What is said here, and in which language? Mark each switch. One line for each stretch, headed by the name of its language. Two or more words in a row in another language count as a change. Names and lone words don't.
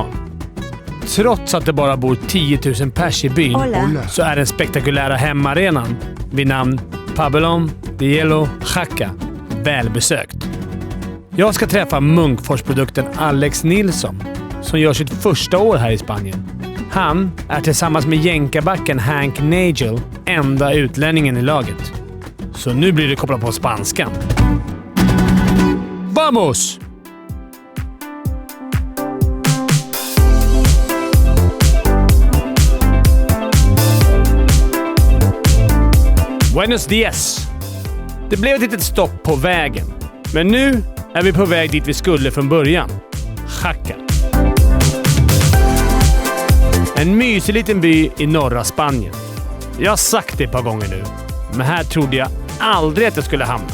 Swedish: Trots att det bara bor 10 000 pers i byn så är den spektakulära hemmaarenan vid namn Pabellón de Hielo Jaca välbesökt. Jag ska träffa Munkforsprodukten Alex Nilsson som gör sitt första år här i Spanien. Han är tillsammans med jänkarbacken Hank Nagel enda utlänningen i laget. Så nu blir det kopplat på spanskan.
Spanish: Vamos! Buenos dias!
Swedish: Det blev ett litet stopp på vägen. Men nu är vi på väg dit vi skulle från början. Jaca. En mysig liten by i norra Spanien. Jag har sagt det ett par gånger nu, men här trodde jag aldrig att jag skulle hamna.